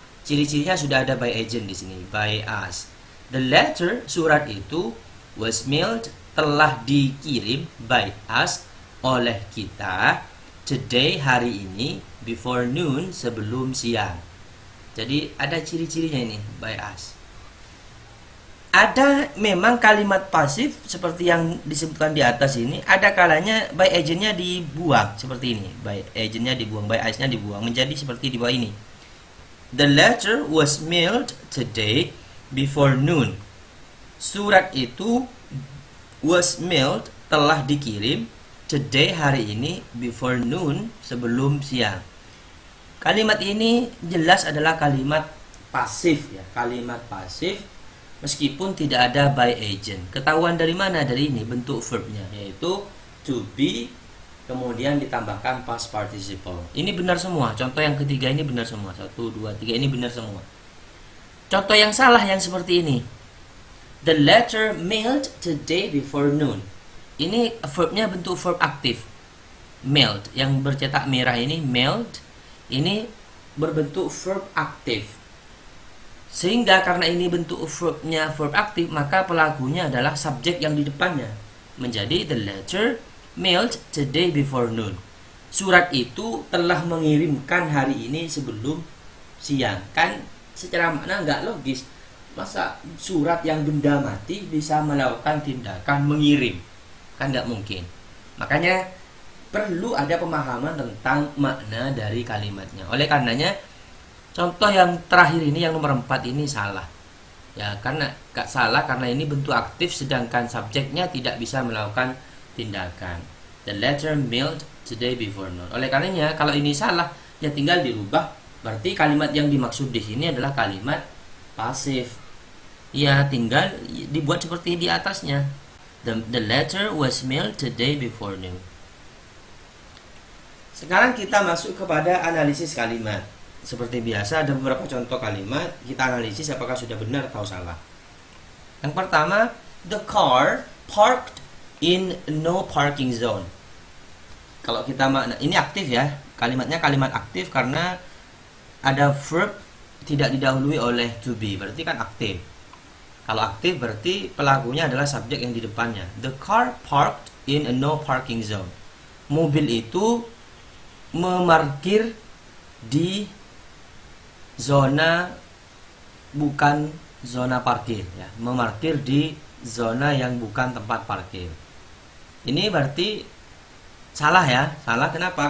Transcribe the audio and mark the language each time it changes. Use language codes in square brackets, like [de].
[id] Ciri-cirinya sudah ada [en] by agent [id] di sini, [en] by us. The letter, [id] surat itu, [en] was mailed, [id] telah dikirim, by us, oleh kita, [en] today, [id] hari ini, [en] before noon, [id] sebelum siang. Jadi ada ciri-cirinya ini, by us. Ada memang kalimat pasif seperti yang disebutkan di atas ini, ada kalanya by agentnya dibuang seperti ini, by agentnya dibuang, [en] by us- [id] nya dibuang, menjadi seperti di bawah ini. [en] The letter was mailed today before noon. [id] Surat itu [en] was mailed, [id] telah dikirim, [en] today, [id] hari ini, [en] before noon, [id] sebelum siang. Kalimat ini jelas adalah kalimat pasif ya, kalimat pasif meskipun tidak ada by agent. Ketahuan dari mana? Dari ini bentuk verbnya, yaitu to be, kemudian ditambahkan past participle. Ini benar semua. Contoh yang ketiga ini benar semua. 1, 2, 3 ini benar semua. Contoh yang salah yang seperti ini. [en] The letter mailed today before noon. [id] Ini verbnya bentuk verb aktif. [en] Mailed, [id] yang bercetak merah ini mailed, ini berbentuk verb aktif. Sehingga karena ini bentuk verbnya verb aktif, maka pelakunya adalah subjek yang di depannya. Menjadi [en] the letter mailed today before noon. [id] Surat itu telah mengirimkan hari ini sebelum siang. Kan secara makna nggak logis. Masa surat yang benda mati bisa melakukan tindakan mengirim? Kan nggak mungkin. Makanya perlu ada pemahaman tentang makna dari kalimatnya. Oleh karenanya contoh yang terakhir ini, yang nomor 4 ini salah. Ya, karena gak salah karena ini bentuk aktif sedangkan subjeknya tidak bisa melakukan tindakan. [en] The letter mailed today before noon. [id] Oleh karenanya kalau ini salah ya tinggal dirubah. Berarti kalimat yang dimaksud di sini adalah kalimat pasif. Ya tinggal dibuat seperti di atasnya. [en] The letter was mailed today before noon. [id] Sekarang kita masuk kepada analisis kalimat. Seperti biasa ada beberapa contoh kalimat, kita analisis apakah sudah benar atau salah. Yang pertama, [en] the car parked in no parking zone. [id] Kalau kita makna ini aktif ya, kalimatnya kalimat aktif karena ada verb tidak didahului oleh to be, berarti kan aktif. Kalau aktif berarti pelakunya adalah subjek yang di depannya. [en] The car parked in a no parking zone. [id] Mobil itu memarkir di zona bukan zona parkir ya, memarkir di zona yang bukan tempat parkir. Ini berarti salah ya, salah kenapa?